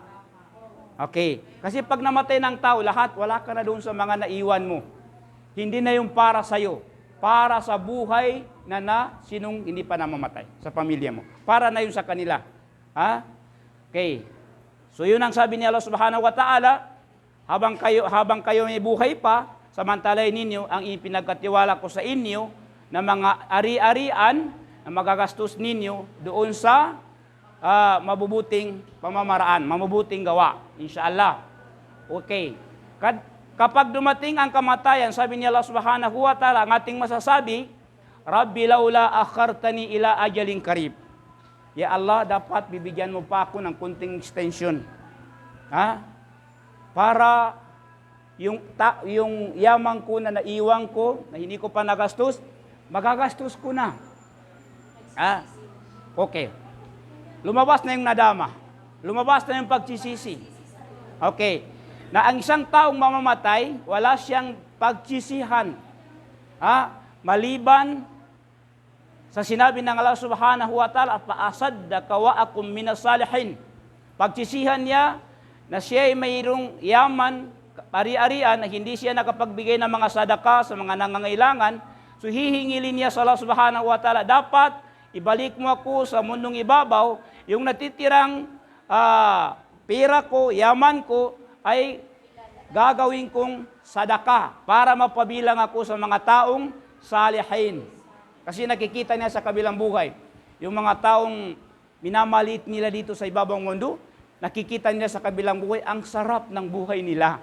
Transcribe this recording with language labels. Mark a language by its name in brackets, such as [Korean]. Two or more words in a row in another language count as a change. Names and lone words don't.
[Filipino] Okay. Kasi pag namatay ng tao, lahat, wala ka na doon sa mga naiwan mo. Hindi na yung para sa'yo. Para sa buhay na sinong hindi pa namamatay sa pamilya mo. Para na yun sa kanila. Ha? Okay. So yun ang sabi ni Allah [Arabic] سبحانه وتعالى, [Filipino] habang kayo may buhay pa, samantalay ninyo ang ipinagkatiwala ko sa inyo na mga ari-arian na magagastos ninyo doon sa mabubuting pamamaraan, mabubuting gawa. Inshallah. Okay. Kapag dumating ang kamatayan, sabi ni Allah [Arabic] سبحانه وتعالى, [Filipino] ang ating masasabi, [Arabic] رب لولا أخرتني إلى أجل قريب. يا الله, [Filipino] dapat bibigyan mo pa ako ng kunting extension. Ha? Para yung yaman ko na naiwan ko, na hindi ko pa nagastos, magagastos ko na. Ha? Okay. Lumabas na yung nadama. Lumabas na yung pagsisisi. Okay. Na ang isang taong mamamatay, wala siyang pagsisihan. Ha? Maliban sa sinabi ng Allah [Arabic] سبحانه وتعالى, فأصدق وأكن من الصالحين. [Filipino] Pagsisihan niya na siya ay mayroong yaman, ari-arian, na hindi siya nakapagbigay ng mga sadaka sa mga nangangailangan, so hihingilin niya sa Allah [Arabic] سبحانه وتعالى, [Filipino] dapat ibalik mo ako sa mundong ibabaw, yung natitirang pera ko, yaman ko, ay gagawin kong sadaka para mapabilang ako sa mga taong salihin. Kasi nakikita niya sa kabilang buhay, yung mga taong minamalit nila dito sa ibabang mundo, nakikita niya sa kabilang buhay, ang sarap ng buhay nila.